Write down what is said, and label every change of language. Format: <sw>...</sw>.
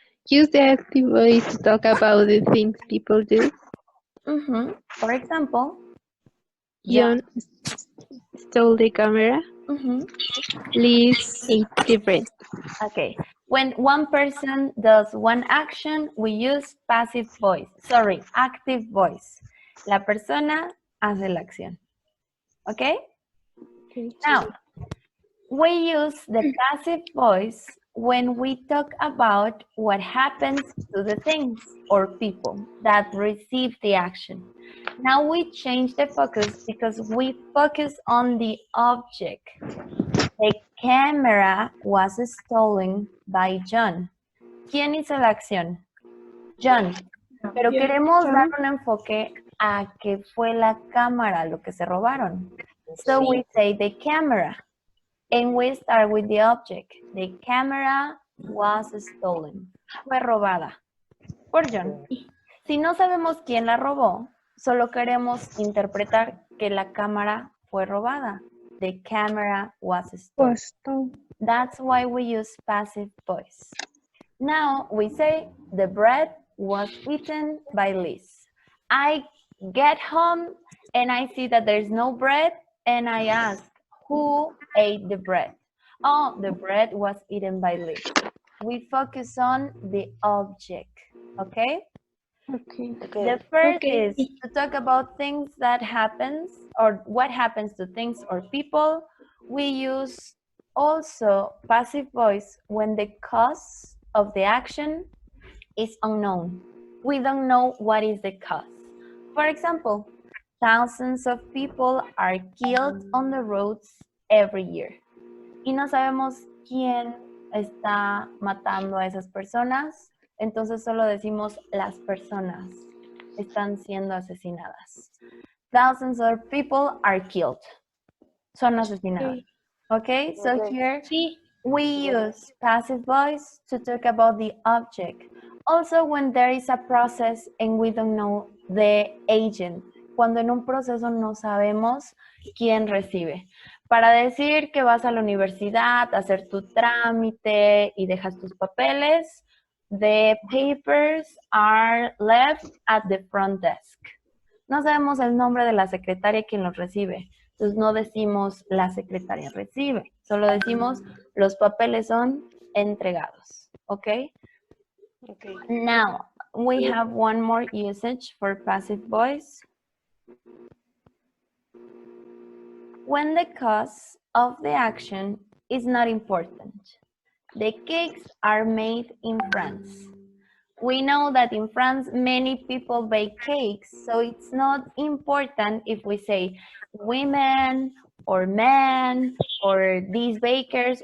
<en>Use the active voice to talk about the things people do. For example, John stole the camera. Liz ate the bread. Okay. When one person does one action, we use passive voice. Sorry, active voice.</en> <es>La persona hace la acción.</es> <en>Okay? Now, we use the passive voice when we talk about what happens to the things or people that receive the action. Now we change the focus because we focus on the object. The camera was stolen by John.</en> <es>¿Quién hizo la acción? John. Pero queremos dar un enfoque a que fue la cámara lo que se robaron.</es> <en>So we say the camera. And we start with the object. The camera was stolen.</en> <es>Fue robada por John. Si no sabemos quién la robó, solo queremos interpretar que la cámara fue robada.</es> <en>The camera was stolen. That's why we use passive voice. Now we say the bread was eaten by Liz. I get home and I see that there's no bread and I ask, who ate the bread? Oh, the bread was eaten by Liz. We focus on the object, okay? Okay. The first is to talk about things that happens or what happens to things or people. We use also passive voice when the cause of the action is unknown. We don't know what is the cause. For example, thousands of people are killed on the roads every year.</en> <es>Y no sabemos quién está matando a esas personas. Entonces solo decimos las personas están siendo asesinadas.</es> <en>Thousands of people are killed.</en> <es>Son asesinadas.</es> <en>Okay, so here we use passive voice to talk about the object. Also when there is a process and we don't know the agent.</en> <es>Cuando en un proceso no sabemos quién recibe. Para decir que vas a la universidad a hacer tu trámite y dejas tus papeles,</es> <en>the papers are left at the front desk.</en> <es>No sabemos el nombre de la secretaria quien los recibe. Entonces no decimos la secretaria recibe. Solo decimos los papeles son entregados.</es> <en>Okay? Now, we have one more usage for passive voice. When the cause of the action is not important. The cakes are made in France. We know that in France, many people bake cakes, so it's not important if we say women or men or these bakers.</en>